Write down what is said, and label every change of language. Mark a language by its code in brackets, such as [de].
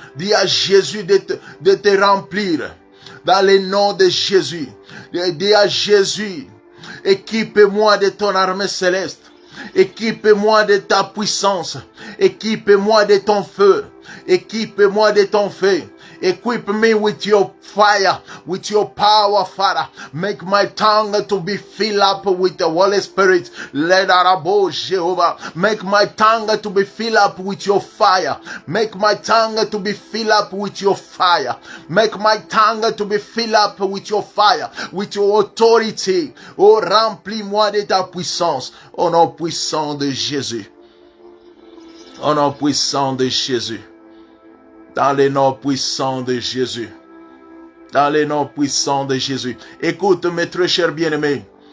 [fr] Dis à Jésus de te remplir. Dans le nom de Jésus. Dis à Jésus, équipe-moi de ton armée céleste. Équipe-moi de ta puissance. Équipe-moi de ton feu. Équipe-moi de ton feu. [en] Equip me with your fire, with your power, Father. Make my tongue to be filled up with the Holy Spirit. Let Arabo Jehovah. Make my tongue to be filled up with your fire. Make my tongue to be filled up with your fire. Make my tongue to be filled up with your fire, with your authority. [fr] Oh, remplis-moi de ta puissance. Au nom puissant de Jésus. Au nom puissant de Jésus. Dans le nom puissant de Jésus. Dans le nom puissant de Jésus. Écoute, mes très chers bien-aimés.